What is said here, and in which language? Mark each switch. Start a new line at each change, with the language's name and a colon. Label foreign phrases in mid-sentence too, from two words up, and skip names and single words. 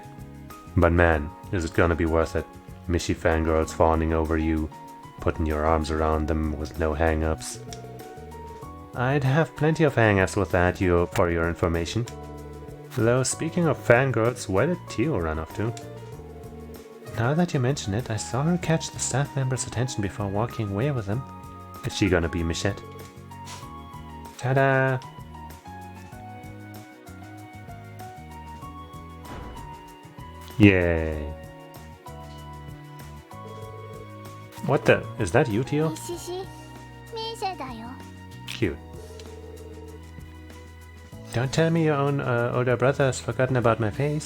English: But man, is it gonna be worth it? Mishy fangirls fawning over you, putting your arms around them with no hang-ups. I'd have plenty of hang-ups with that, for your information. Though, speaking of fangirls, where did Tio run off to? Now that you mention it, I saw her catch the staff member's attention before walking away with him. Is she gonna be Michette? Ta-da! Yay! What the? Is that you, Tio? Cute. Don't tell me your own older brother has forgotten about my face.